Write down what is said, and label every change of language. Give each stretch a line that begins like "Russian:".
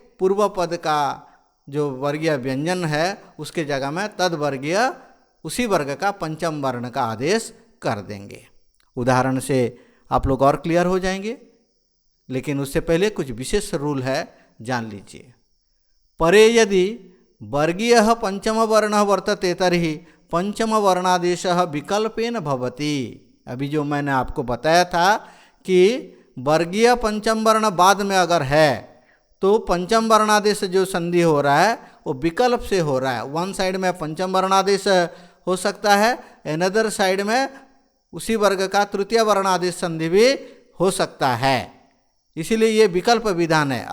Hindi: पूर्व पद का जो वर्गीय व्यंजन है उसके जगह में तद वर्गीय उसी वर्ग का पंचम वर्ण का आदेश कर देंगे। उदाहरण से आप लोग और क्लियर हो जाएंगे। लेकिन उससे पहले कुछ विशेष रूल है, जान लीजिए।
Sanskrit: परे यदि वर्गीयः पंचमवर्णः वर्तते तर्हि पंचमवर्णादेशः विकल्पेन भवति।
Hindi: अभी जो मैंने आपको बताया था कि वर्गीय पंचम वर्ण बाद में अगर है तो पंचम वर्णादेश जो संधि हो रहा है वो विकल्प से हो रहा है।
English: one side
Hindi: में पंचम वर्णादेश हो सकता है,
English: another side
Hindi: में उसी वर्ग का तृतीय वर्णादेश संधि भी हो सकता है, इसीलिए ये विकल्प विधान है।